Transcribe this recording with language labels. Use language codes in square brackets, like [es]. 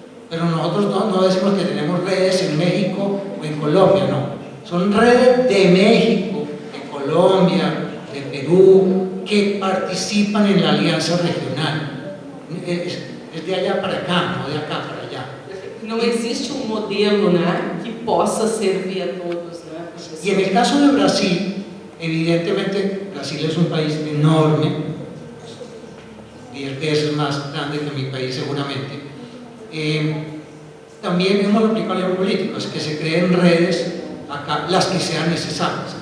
[es] Pero nosotros no decimos que tenemos redes en México o en Colombia, no. Son redes de México, de Colombia, de Perú, que participan en la alianza regional. Es de allá para acá, no de acá para allá. [pt] Não existe modelo, né, que possa servir a todos, né? [es] Y en el caso de Brasil, evidentemente Brasil es un país enorme, 10 veces más grande que mi país seguramente. También hemos aplicado el político, es que se creen redes acá, las que sean necesarias.